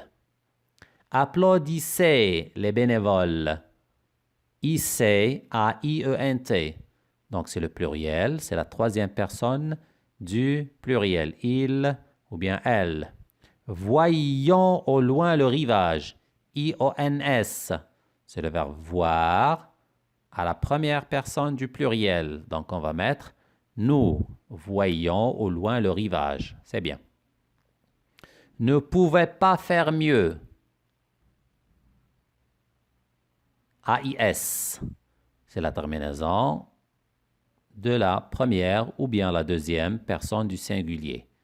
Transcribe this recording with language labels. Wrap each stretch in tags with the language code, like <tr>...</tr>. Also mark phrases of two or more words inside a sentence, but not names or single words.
<fr>Applaudissez les bénévoles. Issez, A-I-E-N-T. Donc, c'est le pluriel. C'est la troisième personne du pluriel. Il ou bien elle. Voyons au loin le rivage. I-O-N-S. C'est le verbe voir à la première personne du pluriel. Donc, on va mettre nous voyons au loin le rivage. C'est bien. Ne pouvait pas faire mieux. AIS, c'est la terminaison de la première ou bien la deuxième personne du singulier.</fr>